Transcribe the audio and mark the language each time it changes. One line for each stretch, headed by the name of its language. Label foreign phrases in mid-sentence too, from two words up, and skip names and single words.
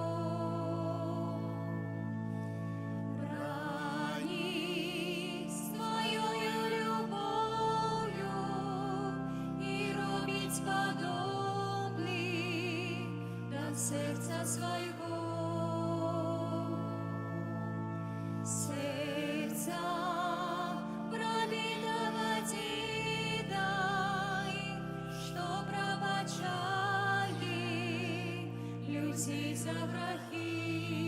Belarusian: Раніць тваёю любов'ю і робіць падобны да серця свайго.
Russian: Сердца пробитого деда, что пробачали людей за грехи.